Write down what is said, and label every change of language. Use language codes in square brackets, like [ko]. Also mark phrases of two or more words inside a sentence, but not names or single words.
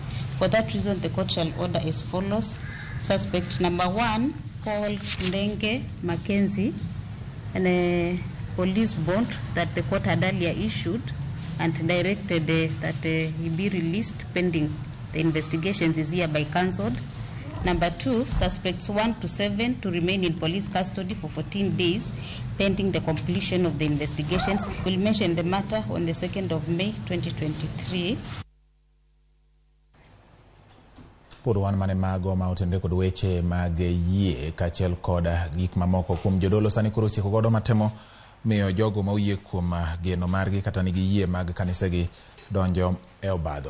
[en] For that reason, the court shall order as follows. Suspect number 1, Paul Ndenge Mackenzie, and a police bond that the court had earlier issued and directed that he be released pending the investigations is hereby cancelled. Number 2, suspects 1 to 7 to remain in police custody for 14 days pending the completion of the investigations. We'll mention the matter on the 2nd of May 2023. [luo] Wan mane mago ma otende kod weche mag yie kachel koda gik mamoko kuom jodolo sani koro sieko godo matemo miyo jogo ma oyie kuom geno margi kata nigi yie mag kanisegi donjo e obadho.